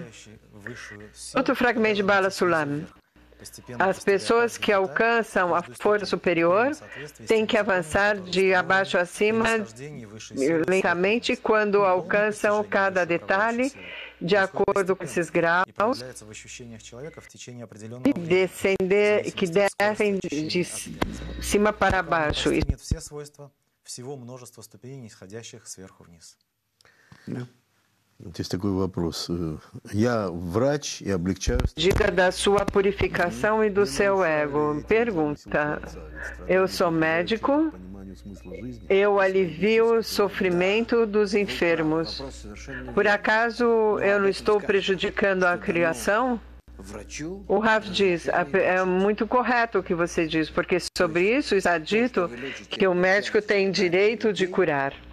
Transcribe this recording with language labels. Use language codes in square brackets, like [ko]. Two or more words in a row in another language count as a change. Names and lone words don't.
[pt] Outro fragmento de Bala Sulam. As pessoas que alcançam a força superior têm que avançar de abaixo a cima lentamente quando alcançam cada detalhe de acordo com esses graus e descender, que descem de cima para baixo. [ru] Есть такой вопрос. Я врач и облегчаю... [pt] Diga da sua purificação e do seu ego. Pergunta. Eu sou médico. Eu alivio o sofrimento dos enfermos. Por acaso eu não estou prejudicando a criação? O Rav diz, é muito correto o que você diz, porque sobre isso está dito que o médico tem direito de curar.